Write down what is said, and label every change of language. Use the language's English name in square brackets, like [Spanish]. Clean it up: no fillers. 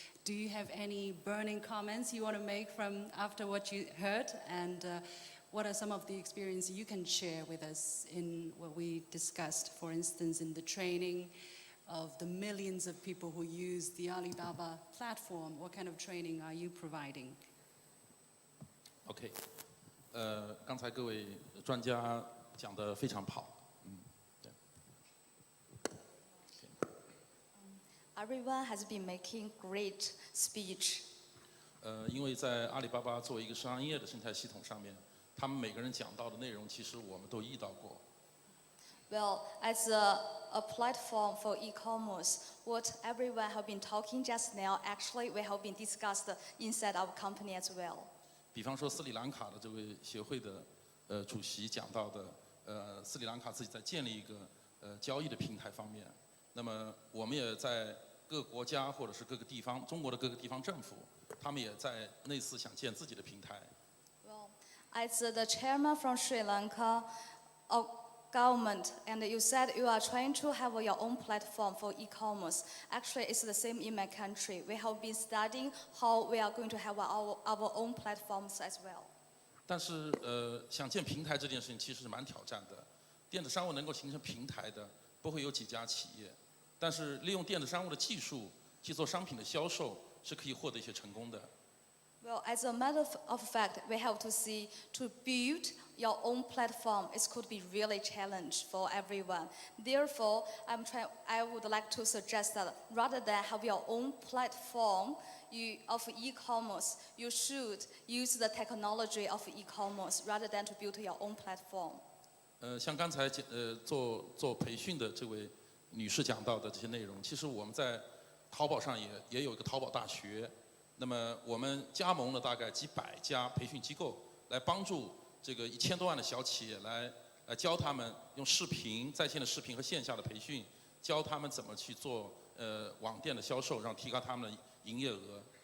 [English] Do you have any burning comments you want to make from after what you heard? And what are some of the experiences you can share with us in what we discussed, for instance, in the training of the millions of people who use the Alibaba platform? What kind of training are you providing? [Chinese] OK， 刚才各位专家讲得非常好，对。 [English] Everyone has been making great speech. [Chinese] 因为在阿里巴巴作为一个商业的生态系统上面，他们每个人讲到的内容，其实我们都遇到过。 [English] Well, as a platform for e-commerce, what everyone have been talking just now, actually we have been discussed inside our company as well. [Chinese] 比方说斯里兰卡的这位协会的主席讲到的，斯里兰卡自己在建立一个交易的平台方面，那么我们也在各个国家或者是各个地方，中国的各个地方政府，他们也在类似想建自己的平台。 [English] Well, as the chairman from Sri Lanka government, and you said you are trying to have your own platform for e-commerce. Actually, it's the same in my country. We have been studying how we are going to have our own platforms as well. [Chinese] 但是想建平台这件事情其实是蛮挑战的。电子商务能够形成平台的，不会有几家企业，但是利用电子商务的技术去做商品的销售，是可以获得一些成功的。 [English] Well, as a matter of fact, we have to see to build your own platform. It could be really challenge for everyone. Therefore, I would like to suggest that rather than have your own platform of e-commerce, you should use the technology of e-commerce rather than to build your own platform. [Chinese] 像刚才做培训的这位女士讲到的这些内容，其实我们在淘宝上也有一个淘宝大学。那么我们加盟了大概几百家培训机构，来帮助这个1000多万的小企业来教他们用视频、在线的视频和线下的培训，教他们怎么去做网店的销售，让提高他们的营业额。